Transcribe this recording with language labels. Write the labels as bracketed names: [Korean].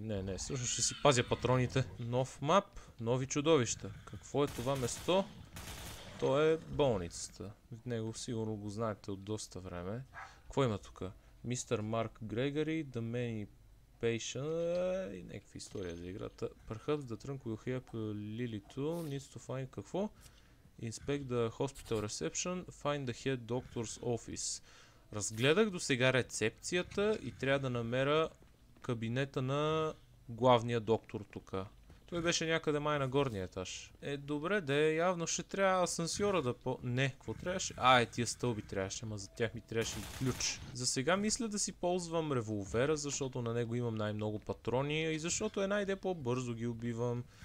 [Bulgarian] Не, всъщност ще си пазя патроните. Нов мап, нови чудовища. Какво е това место? То е болницата. Него сигурно го знаете от доста време. Какво има тук? Мистер Марк Грегори, The Many Patient... и някаква история за играта. [English] Perhaps the trunk will help Lily too. Needs to find какво? Inspect the hospital reception, find the head doctor's office. [Bulgarian] Разгледах до сега рецепцията и трябва да намеря кабинета на главния доктор тук. Той беше някъде май на горния етаж. Добре, явно ще трябва асансьора да Не, какво трябваше? Тия стълби трябваше, ама за тях ми трябваше и ключ. За сега мисля да си ползвам револвера, защото на него имам най-много патрони и защото най-де по-бързо ги убивам.